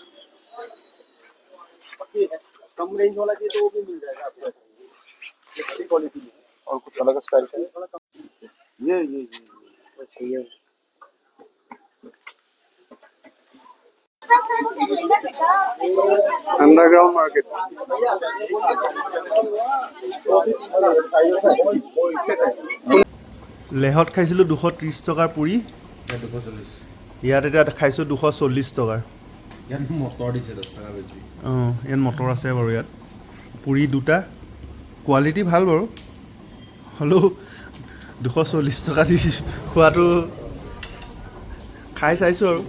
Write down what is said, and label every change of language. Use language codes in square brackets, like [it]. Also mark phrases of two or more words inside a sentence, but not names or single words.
[hi] कम रेंज वाला चाहिए तो वो भी मिल जाएगा आपको। ये अच्छी क्वालिटी है और कुछ अलग स्टाइल का है। ये अच्छा ये [en] underground market. [as] লেহত খাইছিলোঁ 230 টকাৰ পুৰি, 240। ইয়াত এতিয়া খাইছোঁ 240 টকাৰ। ইয়াত মটৰ দিছে 10 টকা বেছি। অঁ, ইয়াত মটৰ আছে বাৰু। ইয়াত পুৰি দুটা, কোৱালিটি ভাল বাৰু, হ'লেও 240 টকা দি খোৱাটো খাই চাইছোঁ আৰু,